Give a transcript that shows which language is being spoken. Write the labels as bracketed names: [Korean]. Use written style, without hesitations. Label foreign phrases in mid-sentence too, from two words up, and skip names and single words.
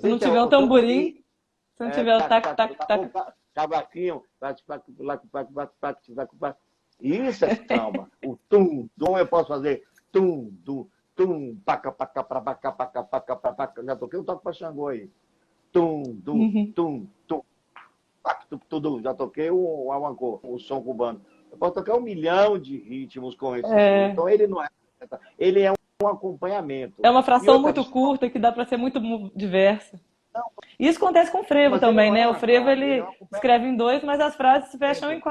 [Portuguese] Se não tiver um tamborim, se não tiver o tac, tac, tac. Cavaquinho. Isso é samba. O tum, eu posso fazer tum, tum, tum, paca, paca, paca, paca, paca, paca, paca. Já toquei o toque para Xangô aí. Tum, tum, tum, tum, paca, tudo. Já toquei o Awancô, o som cubano. Eu posso tocar 1 milhão de ritmos com esse som. Então ele não é. Ele é um acompanhamento. É uma E fração outra, muito curta que dá para ser muito diversa. não, Isso acontece com o frevo mas ele também, não né? é O frevo ele é um ele escreve em 2, mas as frases se fecham em